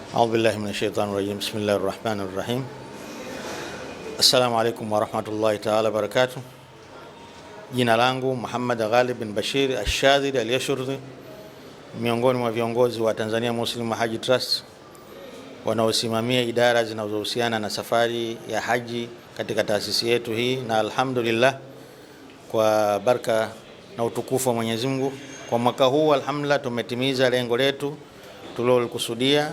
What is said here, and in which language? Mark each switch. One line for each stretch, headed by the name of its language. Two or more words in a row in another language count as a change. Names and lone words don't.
Arabic: أعوذ بالله من الشيطان الرجيم. بسم الله الرحمن الرحيم. السلام عليكم ورحمة الله تعالى وبركاته.
Swahili: Jina langu Muhammad Ghalib bin Bashir Ash-Shadhili Al-Yashurdi, miongoni mwa viongozi wa Tanzania Muslim Haji Trust wanaosimamia idara zinazohusiana na safari ya haji katika taasisi yetu hii, na alhamdulillah kwa baraka na utukufu wa Mwenyezi Mungu, kwa mwaka huu alhamdulillah tumetimiza lengo letu tulilokusudia.